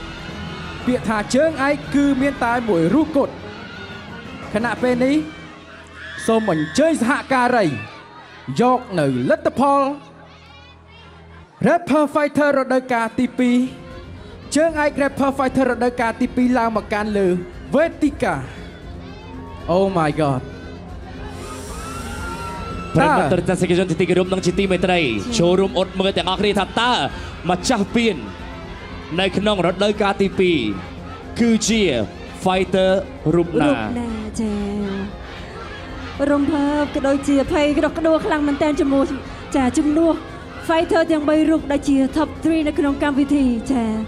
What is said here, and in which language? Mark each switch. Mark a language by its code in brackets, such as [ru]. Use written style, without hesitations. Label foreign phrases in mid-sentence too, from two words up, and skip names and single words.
[km] គឺមានតែមួយរូបគត់ខណៈពេលនេះសូមអញ្ជើញសហការីយកនៅលទ្ធផល Rapper Fighter រដូវកាលទី2ជើងឯក Rapper Fighter រដូវកាលទី2ឡើងមកកាន់លើវេទិកា [en] Oh my god [km] ប្រិយមិត្តទស្សនិកជនទីគោរពនិងជាទីមេត្រីចូលរួមអត់មើលទាំងអស់គ្នាថាតើម្ចាស់ពៀននៅក្នុងរដូវកាលទី2គឺជា Fighter រូបណា ចារំភើបក៏ដូចជាភ័យក្តុកក្តួលខ្លាំងមែនតើជាមួយចាជំនួស Fighter ទាំង3រូបដែលជា Top 3 នៅក្នុងកម្មវិធីចា